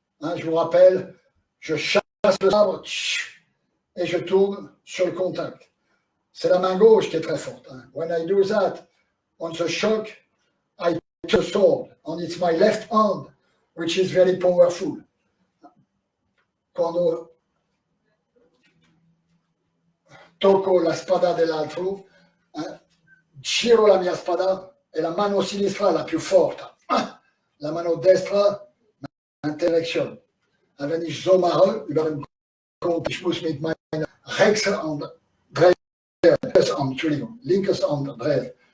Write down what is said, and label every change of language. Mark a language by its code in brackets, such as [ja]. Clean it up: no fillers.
[fr] Hein, je vous rappelle, je chasse le sabre et je tourne sur le contact. C'est la main gauche qui est très forte. Hein. [en] When I do that, on the shock, I take the sword, and it's my left hand, which is very powerful. [it] Quando tocco la spada dell'altro, giro la mia spada e la mano sinistra è la più forte. La mano destra interdirezione. [de] Und wenn ich so mache, über den Kopf, ich muss mit meiner rechten Hand drehen, linkes Hand drehen.